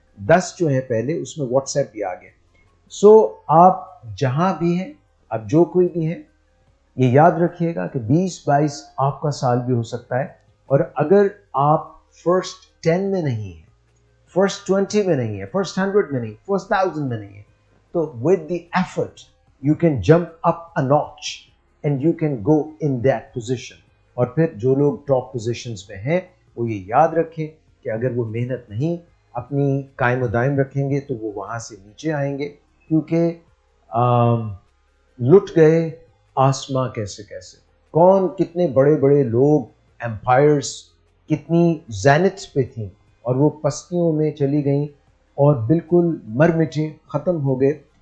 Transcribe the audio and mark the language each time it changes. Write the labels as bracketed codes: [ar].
[ur] 10 جو ہے پہلے, اس میں واٹس ایپ بھی آ گیا. سو آپ جہاں بھی ہیں, اب جو کوئی بھی ہے, یہ یاد رکھیے گا کہ 2022 آپ کا سال بھی ہو سکتا ہے, اور اگر آپ فرسٹ 10 میں نہیں ہیں, فرسٹ 20 میں نہیں ہے, فرسٹ 100 میں نہیں, فرسٹ 1000 میں نہیں ہے, تو [en] with the effort you can jump up a notch and you can go in that position. [ur] اور پھر جو لوگ ٹاپ پوزیشنز میں ہیں وہ یہ یاد رکھیں کہ اگر وہ محنت نہیں اپنی قائم و دائم رکھیں گے تو وہ وہاں سے نیچے آئیں گے، کیونکہ لٹ گئے آسماں کیسے کیسے، کون کتنے بڑے بڑے لوگ ایمپائرز کتنی زینتس پہ تھیں اور وہ پستیوں میں چلی گئیں اور بالکل مر مٹے ختم ہو گئے.